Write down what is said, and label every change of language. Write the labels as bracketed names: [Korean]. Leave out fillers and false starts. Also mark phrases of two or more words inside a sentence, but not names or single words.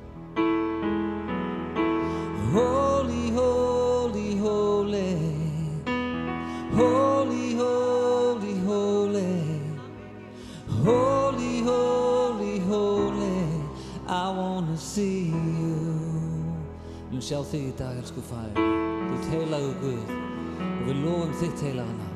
[English] Holy, holy, holy, holy, holy, holy, holy, holy, holy, I wanna see you. [Icelandic] Við sjá þig í dag, elsku Faðir. Þú ert heilagur Guð og við lofum þitt heilaga nafn.